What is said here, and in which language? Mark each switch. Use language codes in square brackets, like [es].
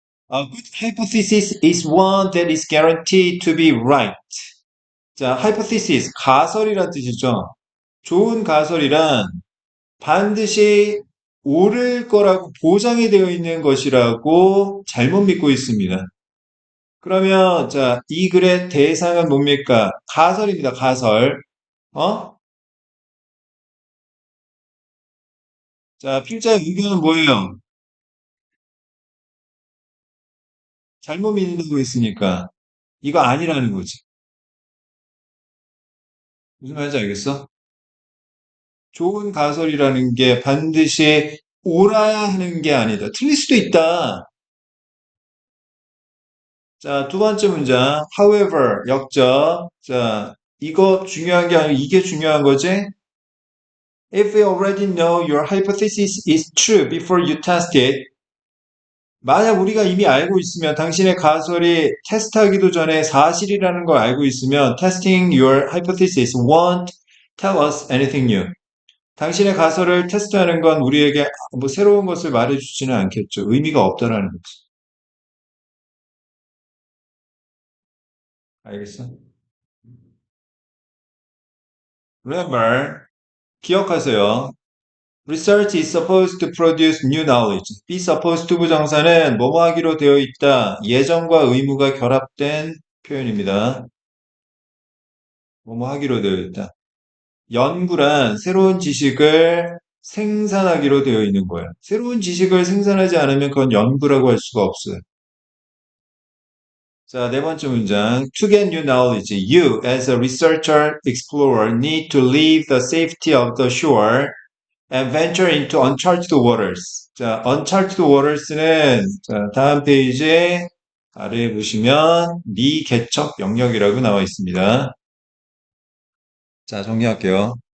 [en] A good hypothesis is one that is guaranteed to be right. [ko] 자, hypothesis, 가설이란 뜻이죠. 좋은 가설이란 반드시 옳을 거라고 보장이 되어 있는 것이라고 잘못 믿고 있습니다. 그러면, 자, 이 글의 대상은 뭡니까? 가설입니다, 가설. 어? 자, 필자의 의견은 뭐예요? 잘못 믿는다고 했으니까. 이거 아니라는 거지. 무슨 말인지 알겠어? 좋은 가설이라는 게 반드시 옳아야 하는 게 아니다. 틀릴 수도 있다. 자, 두 번째 문장. However, 역적. 자, 이거 중요한 게 아니고 이게 중요한 거지? [en] If you already know your hypothesis is true before you test it, [ko] 만약 우리가 이미 알고 있으면 [en] 당신의 가설이 테스트하기도 전에 사실이라는 걸 알고 있으면 testing your hypothesis won't tell us anything new. [ko] 당신의 가설을 테스트하는 건 우리에게 뭐 새로운 것을 말해주지는 않겠죠. 의미가 없다라는 거지. 알겠어? Remember, 기억하세요. [en] Research is supposed to produce new knowledge. Be supposed to [ko] 부정사는 뭐뭐 하기로 되어 있다. 예정과 의무가 결합된 표현입니다. 뭐뭐 하기로 되어 있다. 연구란 새로운 지식을 생산하기로 되어 있는 거예요. 새로운 지식을 생산하지 않으면 그건 연구라고 할 수가 없어요. 자, 네 번째 문장. [en] To get new knowledge, you as a researcher explorer need to leave the safety of the shore and venture into uncharted waters. [ko] 자, uncharted waters는 자, 다음 페이지에 아래에 보시면 미개척 영역이라고 나와 있습니다. 자, 정리할게요.